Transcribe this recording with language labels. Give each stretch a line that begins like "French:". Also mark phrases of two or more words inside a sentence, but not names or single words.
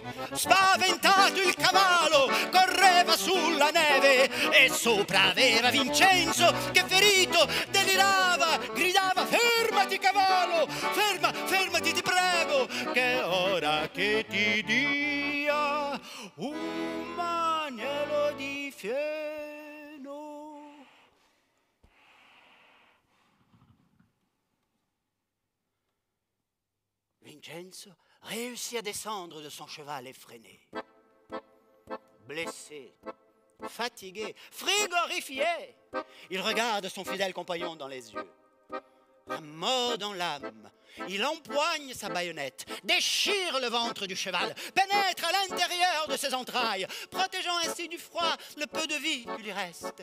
Italian: Spaventato il cavallo, correva sulla neve e sopra aveva Vincenzo che ferito delirava, gridava: fermati cavallo, fermati ti prego, che ora che ti dia un agnello di fieno.
French: Vincenzo réussit à descendre de son cheval effréné. Blessé, fatigué, frigorifié, il regarde son fidèle compagnon dans les yeux. La mort dans l'âme, il empoigne sa baïonnette, déchire le ventre du cheval, pénètre à l'intérieur de ses entrailles, protégeant ainsi du froid le peu de vie qui lui reste.